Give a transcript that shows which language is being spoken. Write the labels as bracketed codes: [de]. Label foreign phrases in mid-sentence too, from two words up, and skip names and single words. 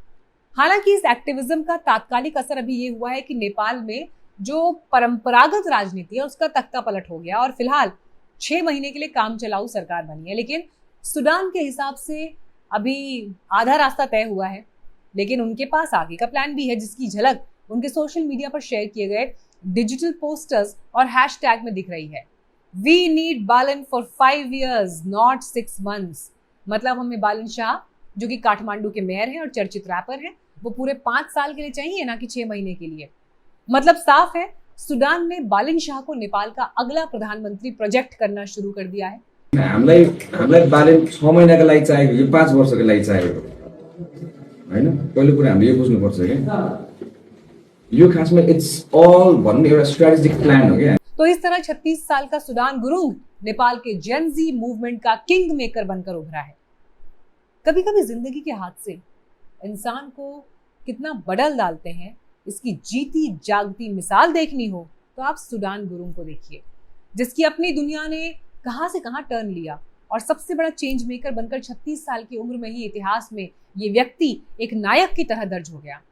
[hi] हालांकि इस एक्टिविज्म का तात्कालिक असर अभी ये हुआ है कि नेपाल में जो परंपरागत राजनीति है उसका तख्ता पलट हो गया और फिलहाल 6 महीने के लिए काम चलाऊ सरकार बनी है। लेकिन सुडान के हिसाब से अभी आधा रास्ता तय हुआ है, लेकिन उनके पास आगे का प्लान भी है, जिसकी झलक उनके [en] social media [hi] पर शेयर किए गए [en] digital posters [hi] और हैशटैग में दिख रही है। [en] We need Balen for 5 years, not 6 months। [hi] मतलब हमें बालन शाह, जो कि काठमांडू के मेयर हैं और चर्चित रैपर हैं, वो पूरे 5 साल के लिए चाहिए, ना कि 6 महीने के लिए। मतलब साफ है, सुडान ने बालन शाह को नेपाल का अगला प्रधानमंत्री प्रोजेक्ट करना शुरू कर दिया है। [ne] हामीलाई बालन 6 महिनाको लागि चाहिएको कि 5 वर्षको लागि चाहिएको हैन। पहिलो कुरा हामीले यो बुझ्नुपर्छ के यो खासमा [en] it's all [ne] भन्ने एउटा [en] strategic plan [ne] हो के। [hi] तो इस तरह 36 साल का सुडान गुरुंग नेपाल के [en] Gen Z movement [hi] का [en] king maker [hi] बनकर उभरा है। कभी कभी जिंदगी के हादसे इंसान को कितना बदल डालते हैं, इसकी जीती जागती मिसाल देखनी हो तो आप सुडान गुरुंग को देखिए, जिसकी अपनी दुनिया ने कहां से कहां टर्न लिया और सबसे बड़ा [en] change maker [hi] बनकर 36 साल की उम्र में ही इतिहास में ये व्यक्ति एक नायक की तरह दर्ज हो गया।